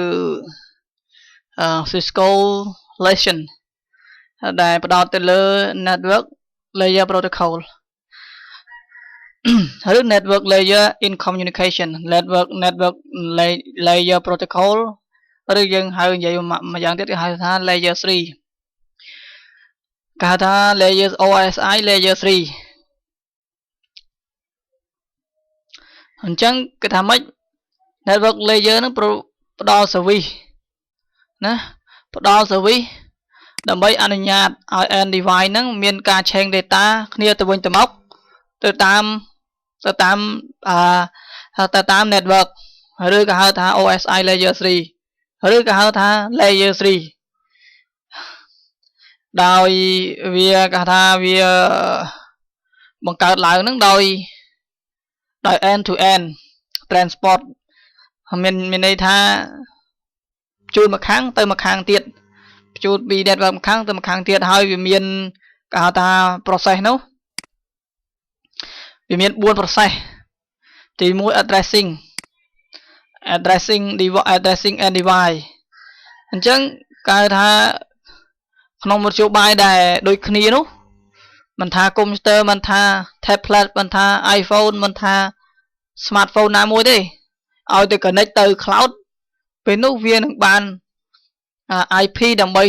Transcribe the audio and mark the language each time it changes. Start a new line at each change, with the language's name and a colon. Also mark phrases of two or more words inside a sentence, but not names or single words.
English: Cisco lesson
Khmer: ដែលផ្ដោតទៅលើ
English: network layer protocol
Khmer: ឬ
English: network layer in communication network layer protocol
Khmer: ឬយើងហៅនិយាយមួយយ៉ាងទៀតគេហៅថា
English: layer 3
Khmer: គេហៅថា
English: layer OSI layer 3
Khmer: អញ្ចឹងគេថាម៉េច
English: network layer
Khmer: នឹងផ្ដល់ service ណាផ្ដល់ service ដើម្បីអនុញ្ញាតឲ្យ
English: end device
Khmer: ហ្នឹងមានការ
English: change data
Khmer: គ្នាទៅវិញទៅមកទៅ តាម network ឬក៏ហៅថា
English: OSI layer 3
Khmer: ឬក៏ហៅថា
English: layer 3
Khmer: ដោយ វាគេថាវាបង្កើតឡើងហ្នឹងដោយ
English: end to end transport
Khmer: មានន័យថាជួលមួយខាងទៅមួយខាងទៀតជួលពី network មួយខាងទៅមួយខាងទៀតហើយវាមានគេហៅថា process នោះវាមាន 4 process ទី1 addressing
English: and device
Khmer: អញ្ចឹងគេហៅថាក្នុងមធ្យោបាយដែលដូចគ្នានោះមិនថា computer មិនថា tablet មិនថា iPhone មិនថា smartphone ណាមួយទេឲ្យទៅ connect ទៅ cloud ពេលនោះវានឹងបាន IP ដើម្បី